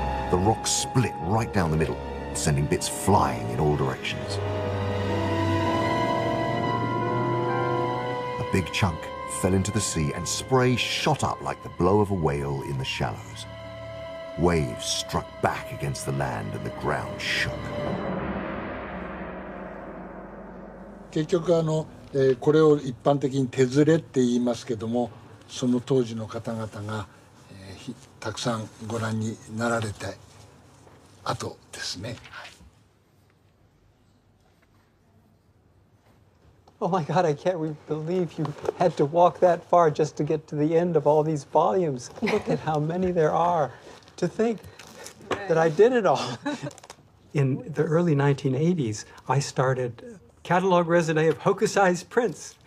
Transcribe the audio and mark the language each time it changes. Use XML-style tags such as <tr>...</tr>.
<en>The rock split right down the middle, sending bits flying in all directions. A big chunk fell into the sea and spray shot up like the blow of a whale in the shallows. Waves struck back against the land and the ground shook.</en> <ja>結局これを一般的に手ずれって言いますけども、その当時の方々が、たくさんご覧になられた後ですね。</ja> <en>Oh my God, I can't believe you had to walk that far just to get to the end of all these volumes. Look at how many there are. To think that I did it all. In the early 1980s, I started catalog raisonné of Hokusai's prints.</en>